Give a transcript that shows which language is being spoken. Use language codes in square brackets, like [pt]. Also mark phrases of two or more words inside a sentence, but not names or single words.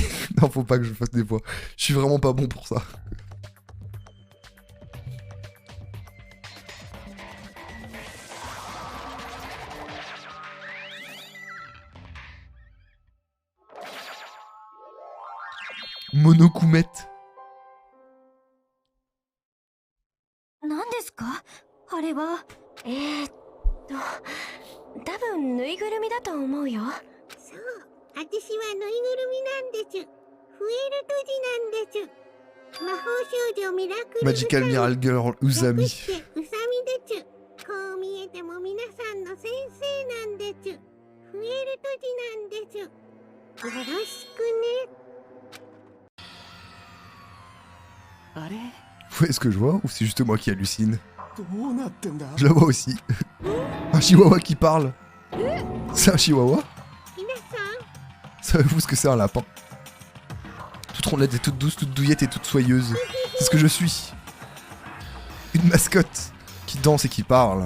[fr] Non, faut pas que je fasse des voix. Je suis vraiment pas bon pour ça. Monokumette. [ja] 何ですかあれは多分ぬいぐるみだと思うよ。そう私はぬいぐるみなんですフエルトジなんです魔法少女ミラクル [en] Magical Miracle Girl [ja] 略 Usami. してウサミですこう見えても皆さんの先生なんですフエルトジなんですよろしくねあれ [fr] Est-ce que je vois ou c'est juste moi qui hallucine? [ja] どうなってんだ [fr] Je la vois aussi. Un chihuahua qui parle. C'est un chihuahua? [ja] 皆さん [fr] Savez-vous ce que c'est un lapin? Toute rondette et toute douce, toute douillette et toute soyeuse. C'est ce que je suis. Une mascotte qui danse et qui parle.